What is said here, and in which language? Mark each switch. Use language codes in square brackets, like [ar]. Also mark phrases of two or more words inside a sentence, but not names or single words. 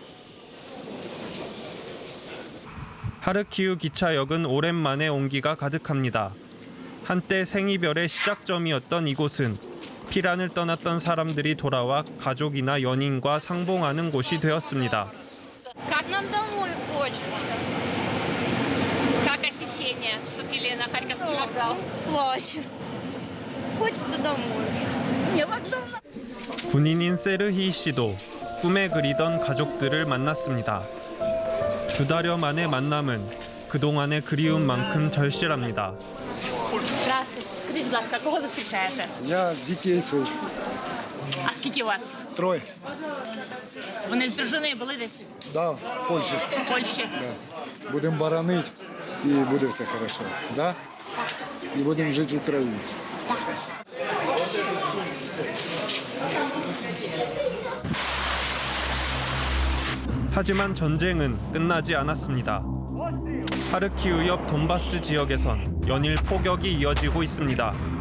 [ko] 하르키우 기차역은 오랜만에 온기가 가득합니다. 한때 생이별의 시작점이었던 이곳은 피란을 떠났던 사람들이 돌아와 가족이나 연인과 상봉하는 곳이 되었습니다. [ru] Как нам домой хочется. Как ощущения? Вступили на Харьковский вокзал. Плачу. Хочется домой. Не вокзал. [ko] 군인인 세르히 씨도 꿈에 그리던 가족들을 만났습니다. 2달여 만의 만남은 그동안의 그리움만큼 절실합니다. [ru] Здравствуйте. [uk] Скажіть, будь ласка, кого зустрічаєте? [ru] Я детей своих. [uk] А скільки у вас? 3. Вони з дружиною були десь [ru] Да, в Польше. [uk] в Польщі. [ru] Да. Будем боронить, и будет все хорошо. Да? И будем жить в Украине. [ko] 하지만 전쟁은 끝나지 않았습니다. 하르키우 옆 돈바스 지역에선 연일 포격이 이어지고 있습니다.